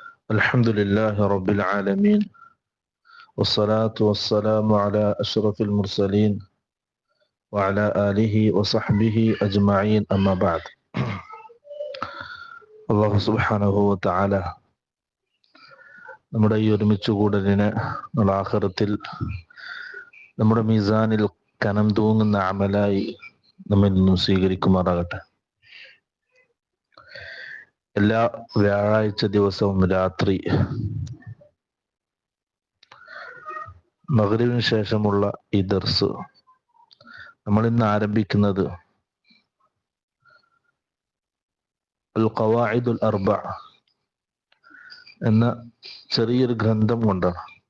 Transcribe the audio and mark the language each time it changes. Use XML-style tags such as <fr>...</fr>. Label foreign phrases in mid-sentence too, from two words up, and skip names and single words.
<ar>الحمد لله رب العالمين والصلاة والسلام على أشرف المرسلين وعلى آله وصحبه أجمعين أما بعد. الله سبحانه وتعالى</ar> <ml>നമ്മുടെ ഈ ഒരുമിച്ച് കൂടലിനെ ആഖിറത്തിൽ നമ്മുടെ മീസാനിൽ കനം തൂങ്ങുന്ന അമലായി നമ്മിൽ നിന്നും സ്വീകരിക്കുമാറാകട്ടെ. എല്ലാ വ്യാഴാഴ്ച ദിവസവും രാത്രി മഗ്‌രിബിന് ശേഷമുള്ള ഈ ദർസ് നമ്മൾ ഇന്ന് ആരംഭിക്കുന്നത് അൽ ഖവാഇദുൽ അർബഅ എന്ന ചെറിയൊരു ഗ്രന്ഥം കൊണ്ടാണ്.</ml>